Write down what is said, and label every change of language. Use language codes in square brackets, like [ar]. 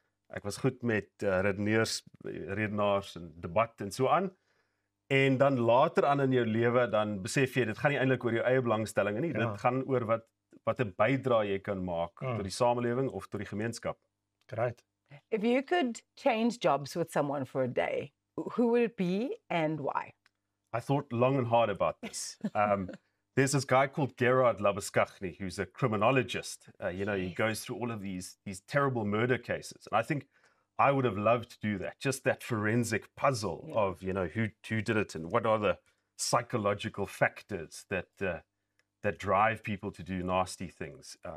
[af] Ek was goed met redenaars en debat en so aan. En dan later aan in jou lewe dan besef jy dit gaan nie eintlik oor jou eie belangstellinge nie. Dit gaan oor wat 'n bydrae jy kan maak tot die samelewing of tot die gemeenskap. [en] Great. If you could change jobs with someone for a day, who would it be and why? I thought long and hard about this. There's this guy called Gerard Labuschagne, who's a criminologist. He goes through all of these terrible murder cases. And I think I would have loved to do that, just that forensic puzzle of, who did it and what are the psychological factors that drive people to do nasty things.